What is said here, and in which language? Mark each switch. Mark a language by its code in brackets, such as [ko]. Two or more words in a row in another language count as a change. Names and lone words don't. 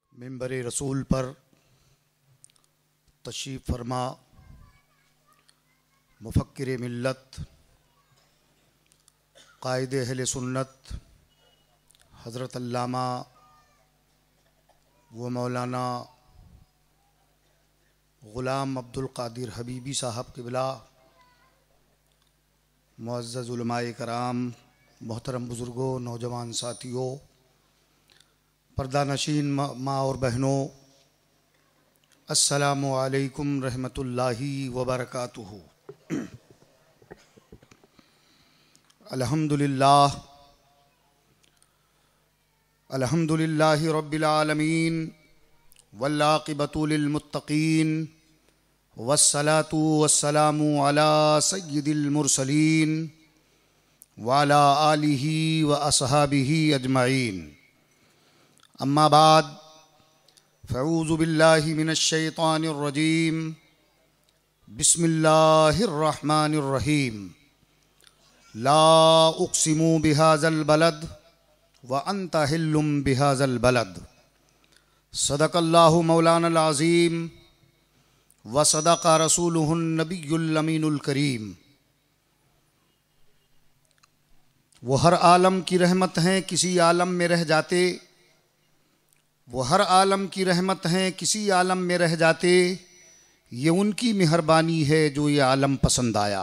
[ur] منبر رسول پر تشریف فرما مفکر ملت قائد اہل سنت حضرت علامہ و مولانا غلام عبد القادر حبیبی صاحب قبلہ, معزز علمائے کرام، محترم بزرگوں، نوجوان ساتھیوں، پردہ نشین ماں اور بہنوں, [ar] السلام عليكم رحمة الله وبركاته. الحمد لله رب العالمين والعاقبة للمتقين والصلاة والسلام على سيد المرسلين وعلى آله وأصحابه أجمعين. أما بعد فأعوذ بالله من الشيطان الرجيم. بسم الله الرحمن الرحيم. لا أقسم بهذا البلد وأنت حل بهذا البلد. صدق الله مولانا العظيم وصدق رسوله النبي الأمين الكريم. [ur] وہ ہر عالم کی رحمت ہیں، کسی عالم میں رہ جاتے. وہ ہر عالم کی رحمت ہیں، کسی عالم میں رہ جاتے. یہ ان کی مہربانی ہے جو یہ عالم پسند آیا.